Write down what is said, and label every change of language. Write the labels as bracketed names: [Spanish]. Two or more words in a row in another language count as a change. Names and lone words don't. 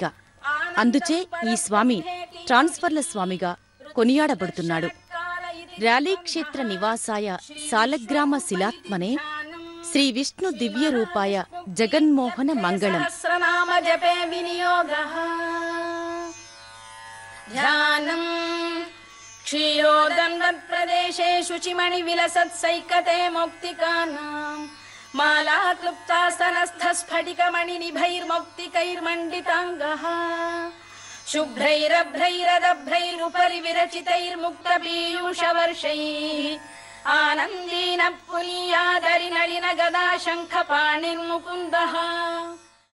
[Telugu] అందుచే ఈ స్వామి ట్రాన్స్ఫర్ల స్వామిగా కొనియాడబడుతున్నాడు. [Sanskrit] र्याली क्षेत्र निवासाय सालग्राम शिलात्मने श्री विष्णु दिव्य रूपाय जगन्मोहन मङ्गलम्. ध्यानम् क्षीरोदन्वत्प्रदेशे शुचिमणिविलसत्सैकते मौक्तिकानाम् माला क्लुप्तास्तनस्थस्फटिकमणिनिभैर्मौक्तिकैर्मण्डिताङ्गः शुभ्रैरभ्रैरदभ्रैरुपरि विरचितैर्मुक्तपीयूषवर्षैः आनन्दीन पुनीयादरिनलिन गदा शङ्खपाणिर्मुकुन्दः